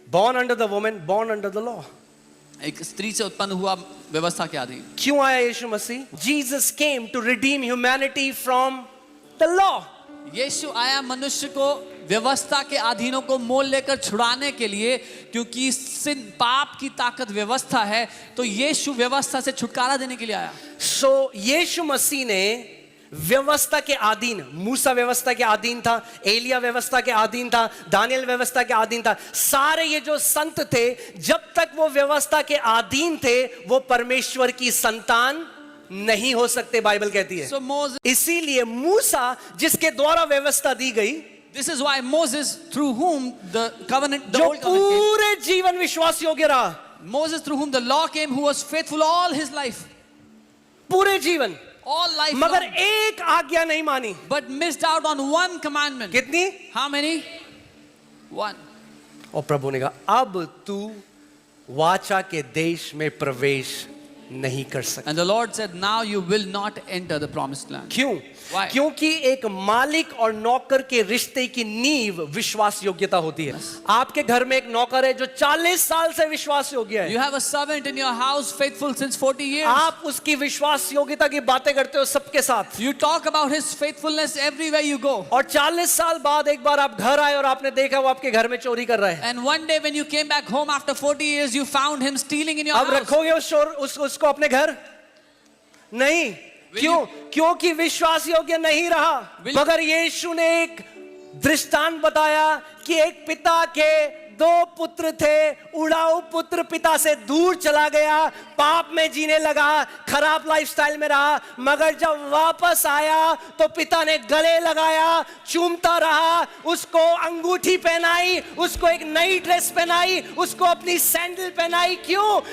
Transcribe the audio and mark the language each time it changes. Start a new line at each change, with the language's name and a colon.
English: born under the woman, born under the law.
Hindi: एक स्त्री से उत्पन्न हुआ व्यवस्था के अधीन। क्यों आया यीशु मसीह?
English: Jesus came to redeem humanity from the law.
Hindi: यीशु आया मनुष्य को व्यवस्था के अधीनों को मोल लेकर छुड़ाने के लिए, क्योंकि सिन पाप की ताकत व्यवस्था है, तो यीशु व्यवस्था से छुटकारा देने के लिए आया। So यीशु मसीह ने व्यवस्था के अधीन, मूसा व्यवस्था के अधीन था, एलिया व्यवस्था के अधीन था, दानियल व्यवस्था के अधीन था, सारे ये जो संत थे, जब तक वो व्यवस्था के अधीन थे वो परमेश्वर की संतान नहीं हो सकते, बाइबल कहती है।
English: So Moses,
Hindi: इसीलिए मूसा जिसके द्वारा व्यवस्था दी गई,
English: this is why Moses, through whom the covenant, the
Hindi: जो
English: old covenant came,
Hindi: पूरे जीवन विश्वास योग्य रहा,
English: Moses through whom the law came, who was faithful all his life,
Hindi: पूरे जीवन,
English: all life
Hindi: मगर
English: long,
Hindi: एक आज्ञा नहीं मानी।
English: but missed out on one commandment.
Hindi: कितनी?
English: How many? One.
Hindi: और प्रभु ने कहा अब तू वाचा के देश में प्रवेश नहीं कर सकता।
English: And the Lord said, now you will not enter the promised land.
Hindi: क्यों?
English: Why?
Hindi: क्योंकि एक मालिक और नौकर के रिश्ते की नींव विश्वास योग्यता होती है। आपके घर में एक नौकर है जो 40 साल से विश्वास योग्य है।
English: You have a servant in your house faithful since 40 years.
Hindi: आप उसकी विश्वास योग्यता की बातें करते हो सबके साथ,
English: You talk about his faithfulness everywhere you go.
Hindi: और 40 साल बाद एक बार आप घर आए और आपने देखा वो आपके घर में चोरी कर रहा है।
English: And one day when you came back home after 40 years, you found him stealing in your
Hindi: अब
English: house.
Hindi: रखोगे उसको अपने घर? नहीं। क्यों? क्योंकि विश्वास योग्य नहीं रहा। मगर यीशु ने एक दृष्टांत बताया कि एक पिता के 2 पुत्र थे, उड़ाऊ पुत्र पिता से दूर चला गया, पाप में जीने लगा, खराब लाइफस्टाइल में रहा, मगर जब वापस आया तो पिता ने गले लगाया, चूमता रहा, उसको अंगूठी पहनाई, उसको एक नई ड्रेस पहनाई, उसको अपनी सैंडल पहनाई। क्यों?